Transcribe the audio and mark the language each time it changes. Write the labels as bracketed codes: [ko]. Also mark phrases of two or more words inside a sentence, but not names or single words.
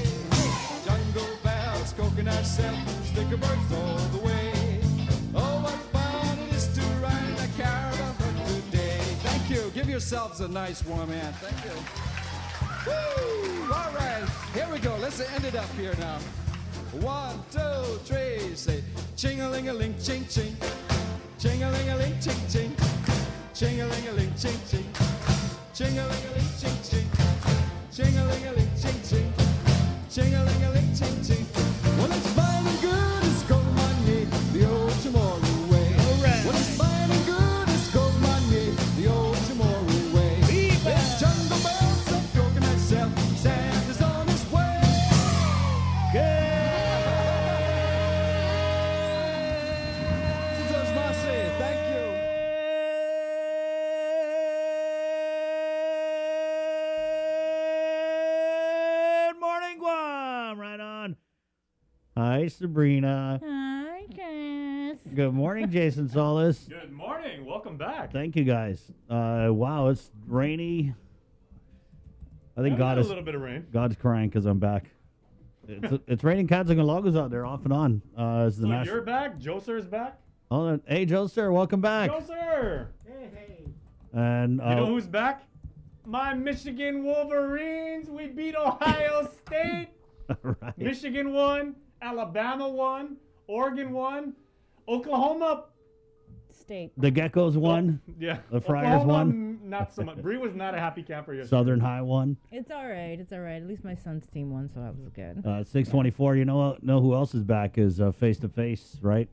[en] Jungle bells, coconut shells, sticker birds all the way. Oh, what fun it is to ride in a caravan boat today. Thank you. Give yourselves a nice warm hand. Thank you. Woo! All right, here we go. Let's end it up here now. 1, 2, 3, say ching-a-ling-a-ling, ching-ching. Ching-a-ling-a-ling, ching-ching. Ching-a-ling-a-ling, ching-ching. Ching-a-ling-a-ling, ching-ching. Ching-a-ling-a-ling, ching-ching. Ching-a-ling-a-ling, ching-ching. Well, it's fine and good, it's gold money, the old tomorrow way. All right. Well, it's fine and good, it's gold money, the old tomorrow way. It's jungle bells and coconut shell, Santa's on his way. Thank you. Good morning, Guam. Right on. Hi, Sabrina. Hi, Chris. Good morning, Jason Solis. Good morning. Welcome back. Thank you, guys. Wow, it's rainy. I think Got God a is little bit of rain. God's crying because I'm back. It's raining cats and logos out there off and on. It's the So national. you're back. Joe Sir's back. Oh, hey, Joe, sir, welcome back. Joe Sir. And You know who's back? My Michigan Wolverines. We beat Ohio State. right. Michigan won. Alabama won. Oregon won. Oklahoma. State. The Geckos won. Yeah. The Friars Oklahoma, won. Not so much. Bree was not a happy camper yesterday. Southern High won. It's all right. It's all right. At least my son's team won, so that was good. 624. You know who else is back is face to face, right?